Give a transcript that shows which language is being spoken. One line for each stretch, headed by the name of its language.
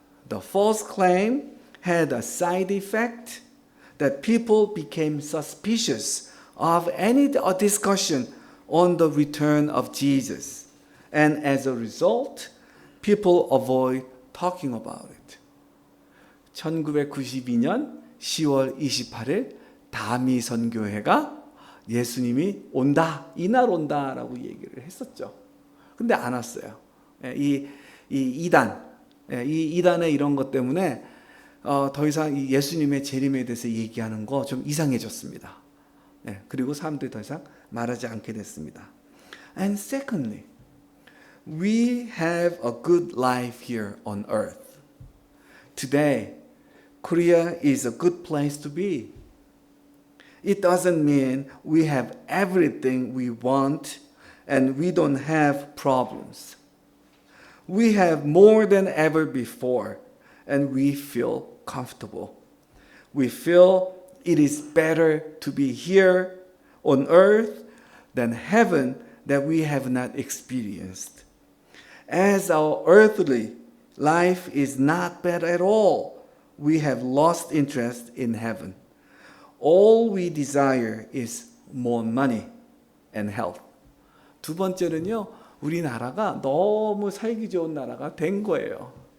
English: The false claim had a side effect that people became suspicious of any discussion on the return of Jesus. And as a result, people avoid talking about it.
Korean: 1992년 10월 28일 다미 선교회가 예수님이 온다, 이날 온다라고 얘기를 했었죠. 근데 안 왔어요. 이 이단, 이 이단의 이런 것 때문에 더 이상 이 예수님의 재림에 대해서 얘기하는 거 좀 이상해졌습니다. 그리고 사람들이 더 이상 말하지 않게 됐습니다.
English: And secondly, we have a good life here on earth. Today, Korea is a good place to be. It doesn't mean we have everything we want and we don't have problems. We have more than ever before and we feel comfortable. We feel it is better to be here on earth than heaven that we have not experienced. As our earthly life is not bad at all, we have lost interest in heaven. All we desire is more money and health.
Korean: 두 번째는요, 우리나라가 너무 살기 좋은 나라가 된 거예요.